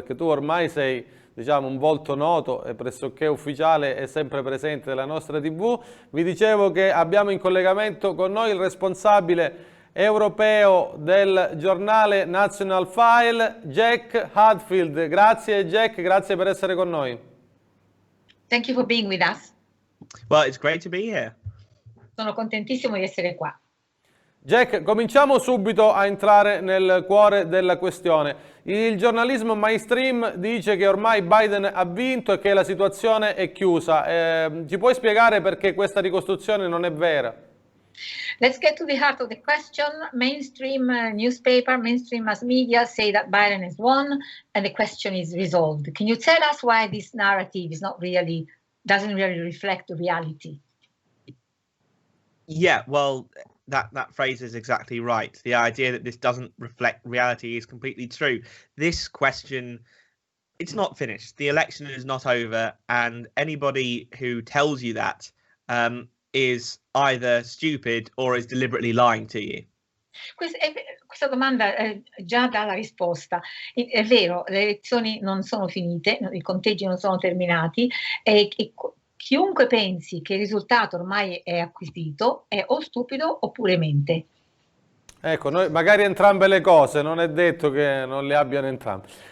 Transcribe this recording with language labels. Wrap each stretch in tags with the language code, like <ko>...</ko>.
<it>perché tu ormai sei, diciamo, un volto noto e pressoché ufficiale e sempre presente della nostra TV. Vi dicevo che abbiamo in collegamento con noi il responsabile europeo del giornale National File, Jack Hadfield. Grazie Jack, grazie per essere con noi.</it> <en>Thank you for being with us. Well, it's great to be here.</en> <it>Sono contentissimo di essere qua. Jack, cominciamo subito a entrare nel cuore della questione. Il giornalismo mainstream dice che ormai Biden ha vinto e che la situazione è chiusa. Ci puoi spiegare perché questa ricostruzione non è vera?</it> <en>Let's get to the heart of the question. Mainstream newspaper, mainstream mass media say that Biden has won and the question is resolved. Can you tell us why this narrative is doesn't really reflect the reality? Yeah, well, that phrase is exactly right. The idea that this doesn't reflect reality is completely true. This question, it's not finished. The election is not over, and anybody who tells you that is either stupid or is deliberately lying to you.</en> <it>Questa domanda già dà la risposta. È vero, le elezioni non sono finite, i conteggi non sono terminati e chiunque pensi che il risultato ormai è acquisito è o stupido oppure mente. Ecco, noi magari entrambe le cose, non è detto che non le abbiano entrambe.</it>